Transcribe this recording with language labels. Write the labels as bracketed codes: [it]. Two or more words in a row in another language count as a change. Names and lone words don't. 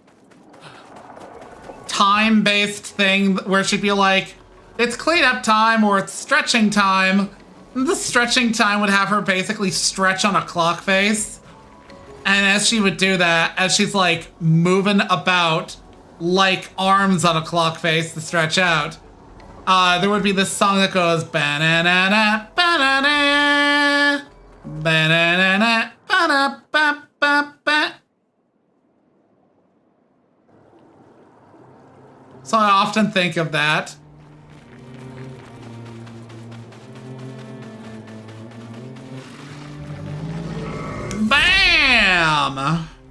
[en] time-based thing where she'd be like, it's cleanup time or it's stretching time. And the stretching time would have her basically stretch on a clock face, and as she would do that, as she's like moving about like arms on a clock face to stretch out, there would be this song that goes ba-na-na-na, ba-na-na, ba-na-na-na, ba-na-ba-ba-ba. So I often think of that. Bam!